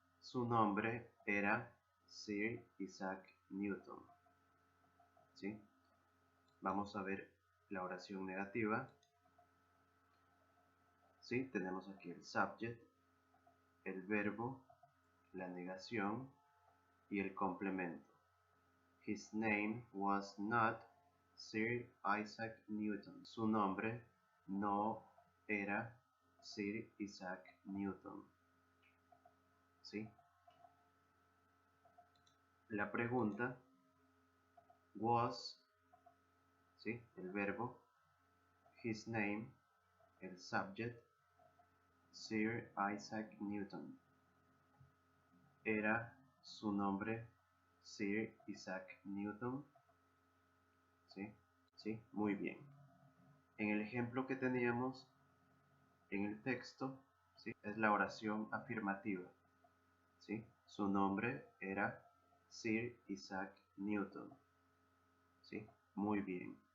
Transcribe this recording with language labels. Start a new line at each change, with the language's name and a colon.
Spanish: Su nombre era Sir Isaac Newton, ¿sí? Vamos a ver la oración negativa, ¿sí? Tenemos aquí el subject, el verbo, la negación y el complemento.
English: His name was not Sir Isaac Newton.
Spanish: Su nombre no era Sir Isaac Newton, ¿sí? La pregunta was, ¿sí? El verbo,
English: his name,
Spanish: el subject, Sir Isaac Newton. Era su nombre Sir Isaac Newton, ¿sí? ¿Sí? Muy bien. En el ejemplo que teníamos en el texto, ¿sí? Es la oración afirmativa, ¿sí? Su nombre era Sir Isaac Newton, ¿sí? Muy bien.